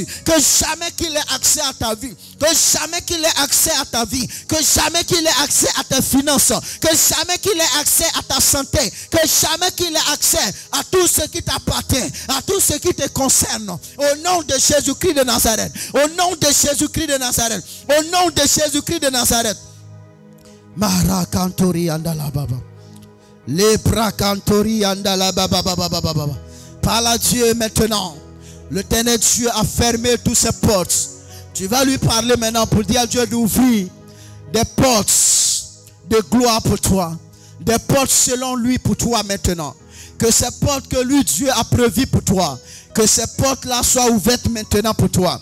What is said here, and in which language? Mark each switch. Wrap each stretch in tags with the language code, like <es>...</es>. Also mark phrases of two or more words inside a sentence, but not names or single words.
<fr>Que jamais qu'il ait accès à ta vie, que jamais qu'il ait accès à ta vie, que jamais qu'il ait accès à tes finances, que jamais qu'il ait accès à ta santé, que jamais qu'il ait accès à tout ce qui t'appartient, à tout ce qui te concerne. Au nom de Jésus-Christ de Nazareth, au nom de Jésus-Christ de Nazareth, au nom de Jésus-Christ de Nazareth. Mara kantori andala baba. Lepra kantori andala baba baba baba. Parle à Dieu maintenant. L'Éternel Dieu a fermé toutes ses portes. Tu vas lui parler maintenant pour dire à Dieu d'ouvrir des portes de gloire pour toi. Des portes selon lui pour toi maintenant. Que ces portes que lui Dieu a prévues pour toi, que ces portes-là soient ouvertes maintenant pour toi.</fr>